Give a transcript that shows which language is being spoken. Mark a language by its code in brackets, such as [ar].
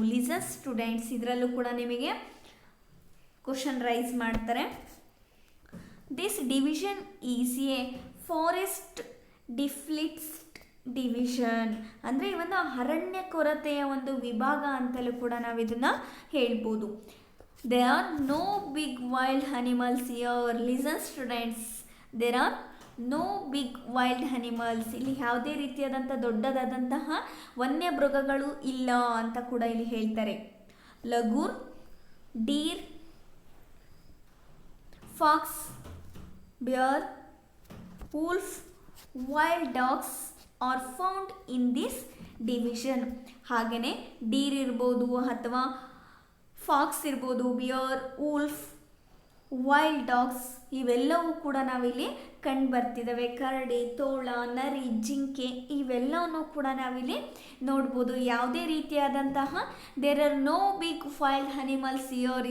[kn] Listen students, ಇದರಲ್ಲೂ ಕೂಡ ನಿಮಗೆ ಕ್ವಶನ್ ರೈಸ್ ಮಾಡ್ತಾರೆ. [en] This division is a forest deflect division. [kn] ಅಂದರೆ ಈ ಒಂದು ಅರಣ್ಯ ಕೊರತೆಯ ಒಂದು ವಿಭಾಗ ಅಂತಲೂ ಕೂಡ ನಾವು ಇದನ್ನು ಹೇಳ್ಬೋದು. [en] There are no big wild animals here. Listen students, there are no big wild animals. [kn] ಇಲ್ಲಿ ಯಾವುದೇ ರೀತಿಯಾದಂಥ ದೊಡ್ಡದಾದಂತಹ ವನ್ಯ ಮೃಗಗಳು ಇಲ್ಲ ಅಂತ ಕೂಡ ಇಲ್ಲಿ ಹೇಳ್ತಾರೆ. [en] Langur, deer, fox, bear, wolf, wild dogs are found in this division. [kn] ಹಾಗೆಯೇ ಡೀರ್ ಇರ್ಬೋದು ಅಥವಾ ಫಾಕ್ಸ್ ಇರ್ಬೋದು, ಬಿಯರ್, ವೂಲ್ಫ್, ವೈಲ್ಡ್ ಡಾಗ್ಸ್ ಇವೆಲ್ಲವೂ ಕೂಡ ನಾವಿಲ್ಲಿ ಕಂಡು ಬರ್ತಿದ್ದಾವೆ. ಕರಡಿ, ತೋಳ, ನರಿ, ಜಿಂಕೆ ಇವೆಲ್ಲವೂ ಕೂಡ ನಾವಿಲ್ಲಿ ನೋಡ್ಬೋದು. ಯಾವುದೇ ರೀತಿಯಾದಂತಹ [en] There are no big wild animals here.